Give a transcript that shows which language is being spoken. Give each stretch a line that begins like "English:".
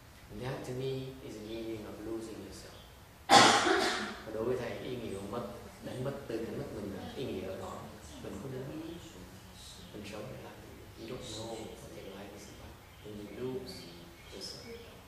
English: And that to me is the meaning of losing yourself.
Vietnamese: Và đối với thầy ý nghĩa của đánh mất mình là ý nghĩa ở đó. Mình không muốn mình sống để làm gì.
English: You don't know what your life is about. When you lose yourself.